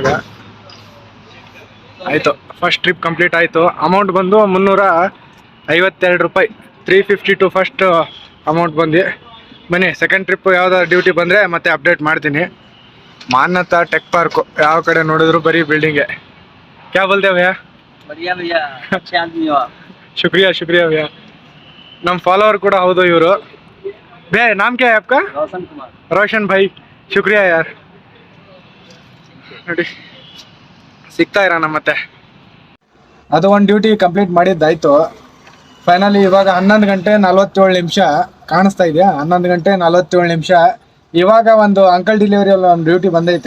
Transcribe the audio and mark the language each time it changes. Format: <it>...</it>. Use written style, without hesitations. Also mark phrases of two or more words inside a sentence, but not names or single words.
<kn>ಆಯಿತು,</kn> <en>first trip complete</en> <kn>ಆಯಿತು. ಅಮೌಂಟ್ ಬಂದು 52 ರೂಪಾಯಿ, 352</kn> <en>first amount</en> <kn>ಬಂದು. ಬನ್ನಿ ಸೆಕೆಂಡ್ ಟ್ರಿಪ್ಪು ಯಾವ್ದಾದ್ರು ಡ್ಯೂಟಿ ಬಂದರೆ ಮತ್ತೆ ಅಪ್ಡೇಟ್ ಮಾಡ್ತೀನಿ. ಮಾನ್ಯತಾ ಟೆಕ್ ಪಾರ್ಕು, ಯಾವ ಕಡೆ ನೋಡಿದ್ರು ಬರೀ ಬಿಲ್ಡಿಂಗೆ.</kn> <hi>क्या बोलते भैया? बढ़िया भैया, अच्छे आदमी हो आप। शुक्रिया शुक्रिया भैया.</hi> <kn>ನಮ್ಮ ಫಾಲೋವರ್ ಕೂಡ ಹೌದು ಇವರು.</kn> <hi>भैया नाम क्या है आपका? रोशन कुमार। रोशन भाई, शुक्रिया यार.</hi> <kn>ನೋಡಿ ಸಿಗ್ತಾ ಇರೋಣ ಮತ್ತೆ. ಅದು ಒಂದು</kn> <en>duty complete</en> <kn>ಮಾಡಿದ್ದಾಯ್ತು. ಫೈನಲಿ ಇವಾಗ 11 ಗಂಟೆ 47 ನಿಮಿಷ ಕಾಣಿಸ್ತಾ ಇದೆಯಾ? 11 ಗಂಟೆ 47 ನಿಮಿಷ. ಇವಾಗ ಒಂದು ಅಂಕಲ್ ಡೆಲಿವರಿಯಲ್ಲಿ ಒಂದು ಡ್ಯೂಟಿ ಬಂದೈತೆ.</kn>